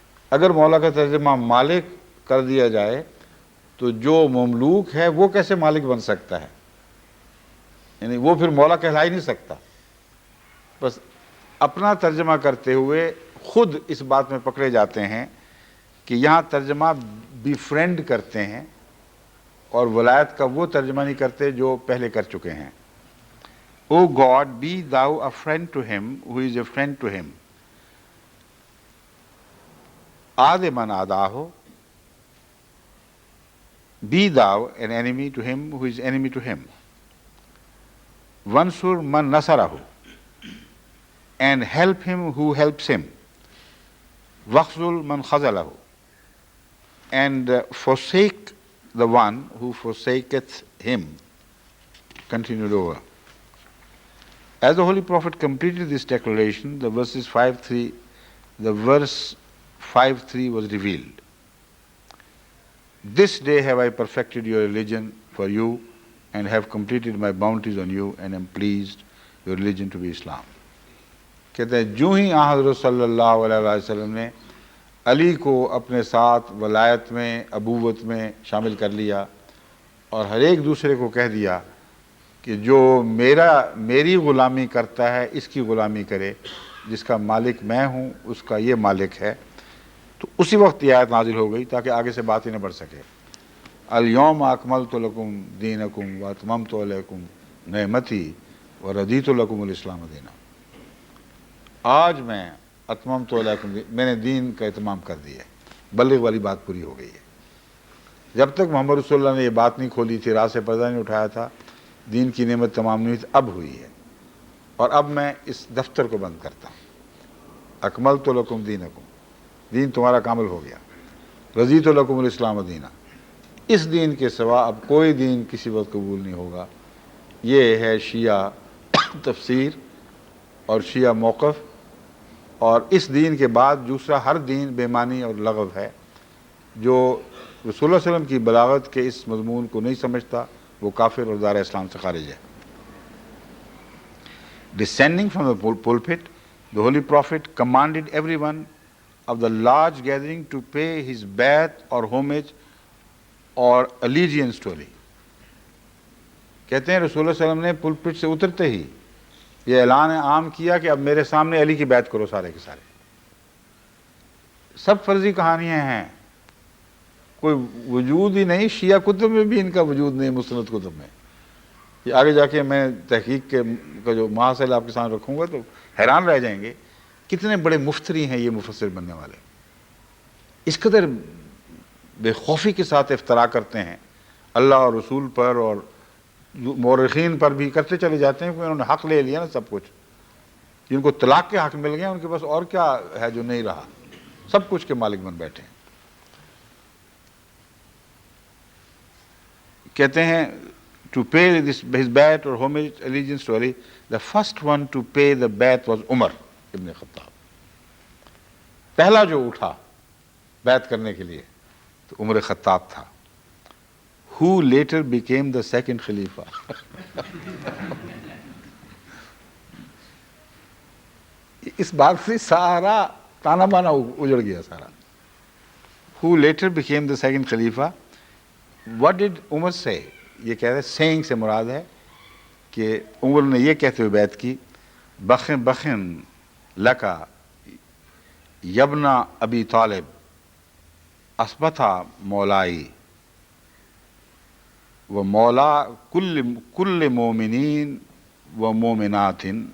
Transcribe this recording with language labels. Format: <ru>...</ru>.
<ur>اگر مولا کا ترجمہ مالک کر دیا جائے تو جو مملوک ہے وہ کیسے مالک بن سکتا ہے؟ یعنی وہ پھر مولا کہلا ہی نہیں سکتا. بس اپنا ترجمہ کرتے ہوئے خود اس بات میں پکڑے جاتے ہیں کہ یہاں ترجمہ بی فرینڈ کرتے ہیں اور ولایت کا وہ ترجمہ نہیں کرتے جو پہلے کر چکے ہیں.</ur> <en>O God be thou a friend to him who is a friend to him.</en> <ar>آد من آداہو،</ar> <en>be thou an enemy to him who is enemy to him.</en> <ar>Wansur man nasarahu,</ar> <en>and help him who helps him.</en> <ar>Wakhzul man khazalahu,</ar> <en>and forsake the one who forsaketh him. Continued over. As the Holy Prophet completed this declaration, the verse 5:3 was revealed. This day have I perfected your religion for you and have completed my bounties on you and am pleased your religion to be Islam.</en> <ur>کہتے ہیں جو ہی حضرت صلی اللہ علیہ وسلم نے علی کو اپنے ساتھ ولایت میں ابوت میں شامل کر لیا اور ہر ایک دوسرے کو کہہ دیا کہ جو میری غلامی کرتا ہے اس کی غلامی کرے، جس کا مالک میں ہوں اس کا یہ مالک ہے، تو اسی وقت یہ آیت نازل ہو گئی تاکہ آگے سے بات ہی نہ بڑھ سکے.</ur> <ar>الیوم اکملت لکم دینکم واتممت علیکم نعمتی ورضیت لکم الاسلام دینا.</ar> <ur>آج میں</ur> <ar>اتممت علیکم،</ar> <ur>میں نے دین کا اتمام کر دیا ہے، بلغ والی بات پوری ہو گئی ہے. جب تک محمد رسول اللہ نے یہ بات نہیں کھولی تھی، راہ سے پردہ نہیں اٹھایا تھا، دین کی نعمت تمام نہیں تھی، اب ہوئی ہے. اور اب میں اس دفتر کو بند کرتا ہوں.</ur> <ar>اکملت لکم دینکم،</ar> <ur>دین تمہارا کامل ہو گیا.</ur> <ar>رضیت لکم الاسلام دینا،</ar> <ur>اس دین کے سوا اب کوئی دین کسی وقت قبول نہیں ہوگا. یہ ہے شیعہ تفسیر اور شیعہ موقف. اور اس دین کے بعد دوسرا ہر دین بے معنی اور لغو ہے. جو رسول اللہ علیہ وسلم کی بلاغت کے اس مضمون کو نہیں سمجھتا وہ کافر اور دار اسلام سے خارج ہے.</ur> <en>Descending from the pulpit, the Holy Prophet commanded everyone of the large gathering to pay his bath or homage or allegiance to Ali.</en> <ur>کہتے ہیں رسول اللہ علیہ وسلم نے پلپٹ سے اترتے ہی یہ اعلان عام کیا کہ اب میرے سامنے علی کی بیعت کرو سارے کے سارے. سب فرضی کہانیاں ہیں، کوئی وجود ہی نہیں. شیعہ کتب میں بھی ان کا وجود نہیں، مسند کتب میں. یہ آگے جا کے میں تحقیق کا جو محاصل آپ کے سامنے رکھوں گا تو حیران رہ جائیں گے کتنے بڑے مفتری ہیں یہ مفسر بننے والے. اس قدر بے خوفی کے ساتھ افترا کرتے ہیں اللہ اور رسول پر اور مورخین پر بھی کرتے چلے جاتے ہیں کہ انہوں نے حق لے لیا نا سب کچھ. جن کو طلاق کے حق مل گئے ان کے پاس اور کیا ہے جو نہیں رہا, سب کچھ کے مالک بن بیٹھے ہیں. کہتے ہیں</ur> <en>to pay his bet or homage allegiance to Ali, the first one to pay the bet was Umar ibn Khattab.</en> <ur>پہلا جو اٹھا بیعت کرنے کے لیے تو عمر خطاب تھا.</ur> <en>Who later became the second khalifa.</en> <ur>اس بات سے سارا تانا بانا اجڑ گیا سارا.</ur> <en>Who later became the second khalifa. What did Umar say?</en> <ur>یہ کہہ رہے سینگ سے مراد ہے کہ عمر نے یہ کہتے ہوئے بیعت کی,</ur> <ar>بخن بخن لکا یبنا ابی طالب اسبتھا مولائی و مولا کل مومنین و مومنات.</ar>